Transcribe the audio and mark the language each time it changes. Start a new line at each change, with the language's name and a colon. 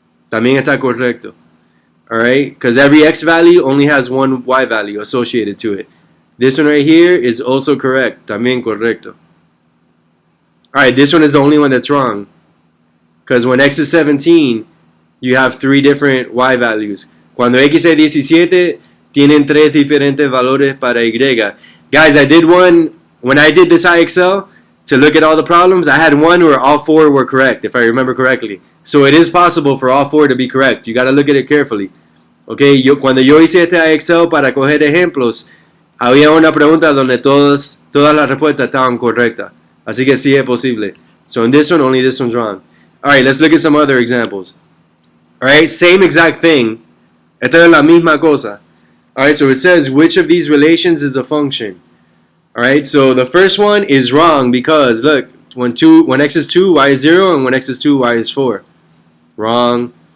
Spanish: También está correcto.
English: Alright, because every x value only has one y value associated to it. This one right here is also correct.
Spanish: También correcto.
English: Alright, this one is the only one that's wrong. Because when x is 17, you have three different y values.
Spanish: Cuando x es 17, tienen tres diferentes valores para y.
English: Guys, I did one, when I did this IXL, to look at all the problems, I had one where all four were correct, if I remember correctly. So it is possible for all four to be correct. You got to look at it carefully.
Spanish: Okay, cuando yo hice este IXL para coger ejemplos, había una pregunta donde todas las respuestas estaban correctas. Así que sí es posible.
English: So in this one, only this one's wrong. Alright, let's look at some other examples. Alright, same exact thing.
Spanish: Esta es la misma cosa.
English: Alright, so it says, which of these relations is a function? Alright, so the first one is wrong because, look, when x is 2, y is 0, and when x is 2, y is 4. Wrong.